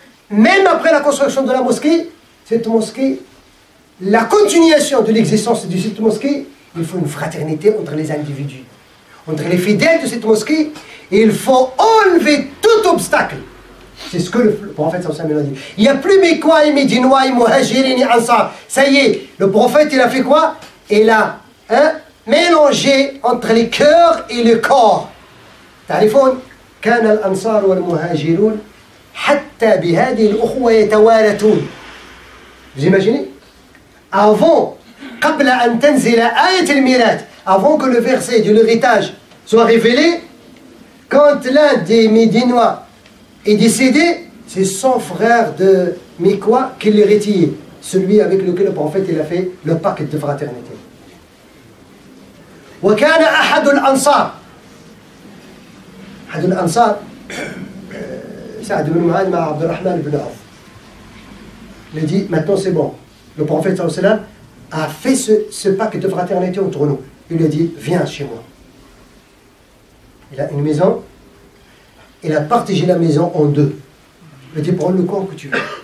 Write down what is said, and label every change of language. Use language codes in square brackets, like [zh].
[fr] Même après la construction de la mosquée, cette mosquée, la continuation de l'existence de cette mosquée, il faut une fraternité entre les individus, entre les fidèles de cette mosquée, et il faut enlever tout obstacle. C'est ce que le prophète sallallahu alayhi wa sallam a dit. Il n'y a plus Mécois et Médinois et Muhajirin et Ansar. Ça y est, le prophète il a fait quoi? Il a mélangé entre les cœurs et le corps. [ar] تعرفون كان الأنصار والمهاجرون حتى بهذه الأخوة يتوارثون. [fr] Vous imaginez? Avant, [ar] قبل أن تنزل آية الميراث, [fr] avant que le verset de l'héritage soit révélé, quand l'un des Médinois est décédé, c'est son frère de Mécois qui l'héritier, celui avec lequel le prophète il a fait le pacte de fraternité. [ar] وكان أحد الأنصار أحد الأنصار سعد بن معاذ مع عبد الرحمن بن عوف. [fr] Il a dit maintenant c'est bon. Le prophète sallallahu alayhi wa sallam a fait ce pacte de fraternité entre nous. Il lui a dit viens chez moi. Il a une maison il a partagé la maison en deux. Il a dit, prends le coin que tu veux.